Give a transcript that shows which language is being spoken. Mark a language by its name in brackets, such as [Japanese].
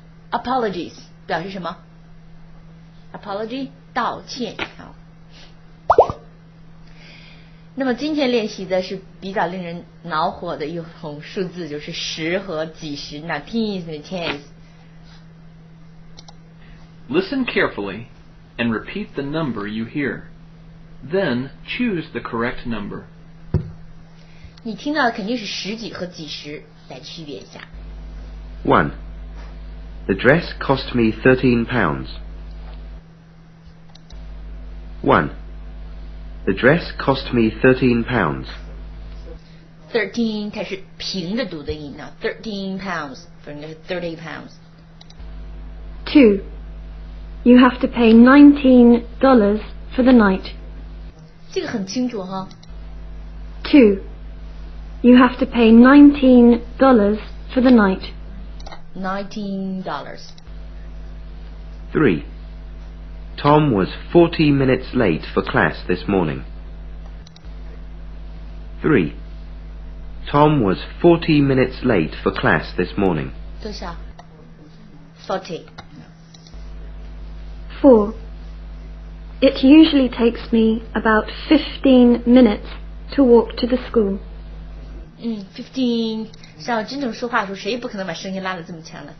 [Chinese] Apologies 表示什么 ？Apology 道歉。好。那么今天练习的是比较令人恼火的一种数字，就是10和几十，那 [English] teens and tens。 Listen carefully and repeat the number you hear. Then choose the correct number. [Chinese] 你听到的肯定是10几和几十，来区别一下。 [English] 1. The dress cost me £13. 1. The dress cost me £13. [Chinese] 13它是平着读的音呢 ， [English] 13 pounds， [Chinese] 不应该是 [English] 30 pounds。 2. You have to pay $19 for the night. [Chinese] 这个很清楚哈。 [English] 2. You have to pay $19 for the night. $19. 3. Tom was 40 minutes late for class this morning. 3. Tom was 40 minutes late for class this morning. [Chinese] 多少 ？40. [English] 4. It usually takes me about 15 minutes to walk to the school. [Chinese] 15，像真正说话的时候，谁也不可能把声音拉得这么强了。